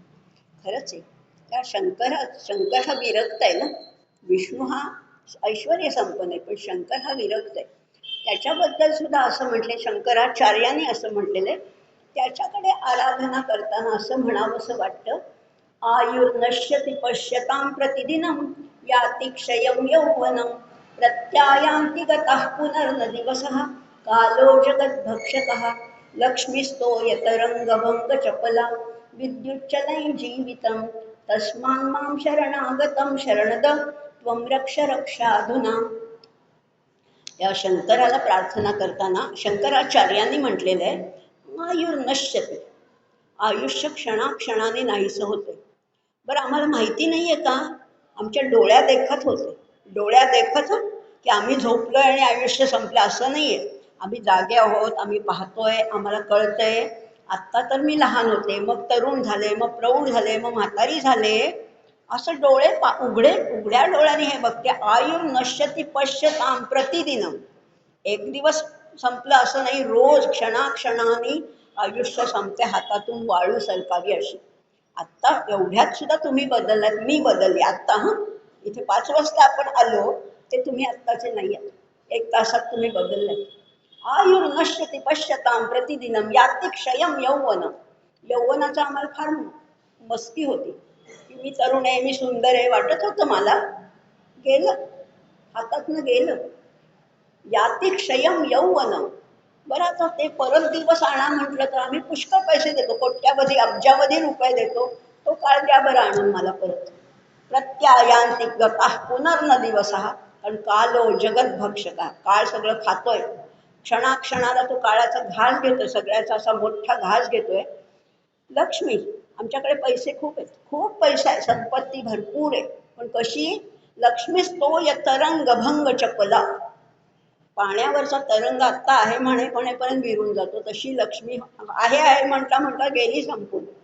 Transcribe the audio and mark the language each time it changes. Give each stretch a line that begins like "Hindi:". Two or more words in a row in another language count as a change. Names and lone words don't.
Marathi: खरंच आहे. त्या शंकर हा विरक्त आहे ना. विष्णू हा ऐश्वर्य संपन्न आहे, पण शंकर हा विरक्त आहे. त्याच्याबद्दल सुद्धा असं म्हटले, शंकराचार्यांनी असं म्हटलेलं आहे, त्याच्याकडे आराधना करताना असं म्हणावंसं वाटतं,
Sanskrit: आयुर्नश्यति पश्यतां प्रतिदिनं याति क्षयं यौवनं प्रत्यायान्ति गतः पुनर्न दिवसः कालो जगद्भक्षकः लक्ष्मीस्तो यतरङ्गभङ्गचपला विद्युच्चलैः जीवितं तस्मान् मां शरणागतं शरणद त्वं रक्ष रक्षाधुना.
Marathi: या शंकराला प्रार्थना करताना शंकराचार्यांनी म्हटलेलं आहे, आयुर्नश्यति, आयुष्य क्षणाक्षणाने नाहीसं होते. बरं आम्हाला माहिती नाहीये का, आमच्या डोळ्या देखत होते, डोळ्या देखत की आम्ही झोपलोय आणि आयुष्य संपलं असं नाहीये. आम्ही जागे आहोत, आम्ही पाहतोय, आम्हाला कळतंय. आत्ता तर मी लहान होते, मग तरुण झाले, मग प्रौढ झाले, मग म्हातारी झाले, असं डोळे उघड्या डोळ्याने हे बघते.
Sanskrit: आयुर्नश्यति पश्यतां प्रतिदिनं,
Marathi: एक दिवस संपलं असं नाही, रोज क्षणाक्षणाने आयुष्य संपते, हातातून वाळू सरकावी अशी. आत्ता एवढ्यात सुद्धा तुम्ही बदललात, मी बदलले आत्ता. इथे 5 वाजता आपण आलो ते तुम्ही आत्ताचे नाही आहात, 1 तासात तुम्ही बदललात.
Sanskrit: आयुर्नश्यति पश्यतां प्रतिदिनं याति क्षयं यौवनं.
Marathi: यौवनाचा आम्हाला फार मस्ती होती की मी तरुण आहे, मी सुंदर आहे, वाटत होतं मला. गेलं, हातातनं गेलं.
Sanskrit: याति क्षयं यौवनं.
Marathi: बरं आता ते परत दिवस आणा म्हटलं तर आम्ही पुष्कळ पैसे देतो, कोट्यावधी अब्जावधी रुपये देतो. तो काळ द्या बरं आणून मला परत.
Sanskrit: प्रत्यायान्ति गतः पुनर्न दिवसः,
Marathi: कारण
Sanskrit: कालो जगद्भक्षकः,
Marathi: काळ सगळं खातोय. क्षणाक्षणाला तो काळाचा घास घेतोय, सगळ्याचा असा मोठा घास घेतोय. लक्ष्मी, आमच्याकडे पैसे खूप आहेत, खूप पैसा आहे, संपत्ती भरपूर आहे, पण कशी?
Sanskrit: लक्ष्मीस्तो यतरंगभंग चपला.
Marathi: पाण्यावरचा तरंग आत्ता आहे म्हणेपर्यंत विरून जातो, तशी लक्ष्मी आहे म्हटला म्हटला गेली संपून.